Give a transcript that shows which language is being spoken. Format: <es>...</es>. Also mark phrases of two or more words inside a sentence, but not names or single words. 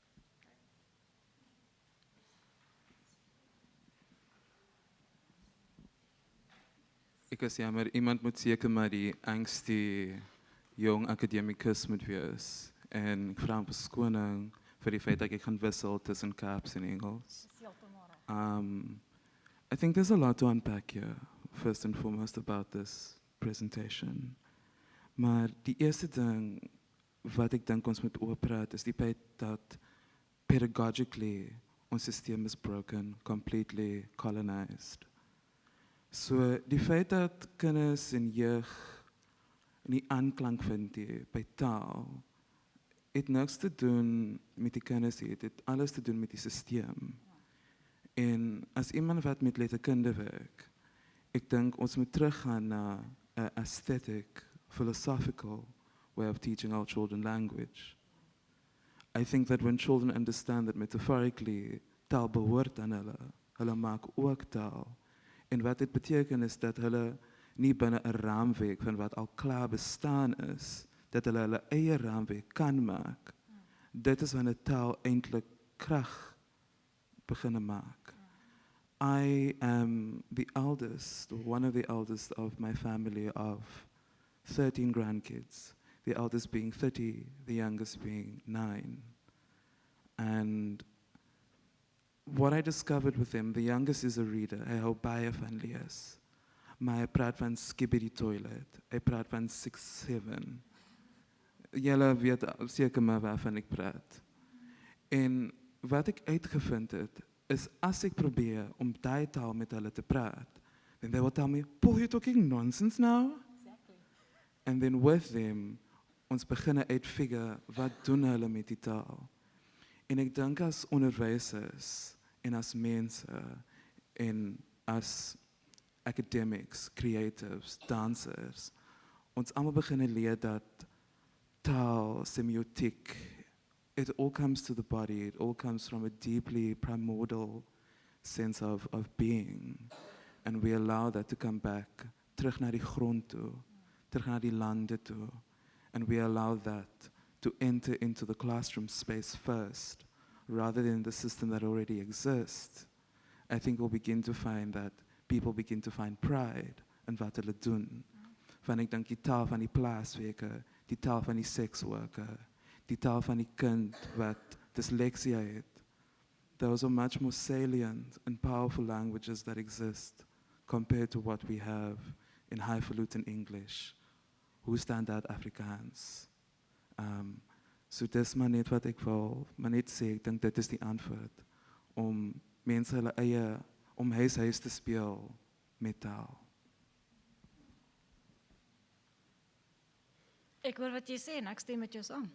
<af>Ek is jammer, iemand moet seker maar die angstige jong akademikus moet wees. En ek vra om verskoning vir die feit dat ek gaan wissel tussen Kaaps en Engels.</af> <en>I think there's a lot to unpack here, first and foremost about this presentation.</en> <af>Maar die eerste ding wat ek dink ons moet oorpraat is die feit dat pedagogically ons systeem</af> <en>is broken, completely colonized.</en> <af>So die feit dat kinders en jeug nie aanklank vind by taal, het niks te doen met die kinders, het alles te doen met die systeem. En as iemand wat met letterkunde werk, ek dink ons moet teruggaan na 'n</af> <en>aesthetic, philosophical way of teaching our children language. I think that when children understand that metaphorically</en> <af>taal behoort aan hulle maak ook taal. En wat dit beteken is dat hulle nie binne 'n raamwerk van wat al klaar bestaan is, dat hulle eie raamwerk kan maak. Dit is wanneer taal eintlik krag begin maak.</af> <en>I am the eldest, or one of the eldest of my family of 13 grandkids, the eldest being 30, the youngest being 9. And what I discovered with him, the youngest is a reader,</en> <af>hy hou baie van lees. Maar hy praat van Skibidi Toilet, hy praat van 6, 7. Julle weet seker maar waarvan ek praat. En wat ek uitgevind het, is as ek probeer om daai taal met hulle te praat,</af> <en>then they will tell me, "Paul, you're talking nonsense now?" Exactly. And then with them,</en> <af>ons begin uitfigure wat doen hulle met die taal. En ek dink as onderwysers en as mense en as</af> <en>academics, creatives,</en> <af>dansers, ons almal begin leer dat taal, semiotiek,</af> <en>it all comes to the body, it all comes from a deeply primordial sense of being. And we allow that to come back,</en> <af>terug na die grond toe, terug na die lande toe.</af> <en>And we allow that to enter into the classroom space first, rather than the system that already exists. I think we'll begin to find that people begin to find pride in</en> <af>wat hulle doen. Van ek dink die taal van die plaaswerker, die taal van die sekswerker, die taal van die kind wat dyslexia het.</af> <en>Those are much more salient and powerful languages that exist compared to what we have in highfalutin English,</en> <af>hoe standaard Afrikaans. So dis maar net wat ek wil, maar net sê, ek dink dit is die antwoord, om mense hulle eie, om huis te speel met taal. Ek hoor wat jy sê en ek stem met jou saam.</af>